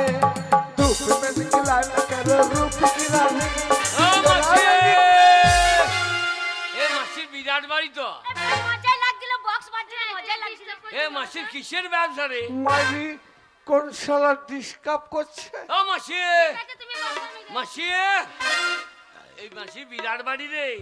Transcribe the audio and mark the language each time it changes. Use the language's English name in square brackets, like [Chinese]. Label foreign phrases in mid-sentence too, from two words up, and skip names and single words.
[Hindi] धूप में निकला न करो रूप की रानी, [Bangla] ও মাসি, এ মাসির বিরাট বাড়ি তো। মজাই লাগছিল, বক্স বাজছিল, মজাই লাগছিল। এ মাসির কিসের ব্যবসা রে? মারি কোন শালা ডিস্টার্ব করছে? ও মাসি, আচ্ছা, তুমি বসো, আমি যাই। মাসি, এই মাসির বিরাট বাড়ি রে।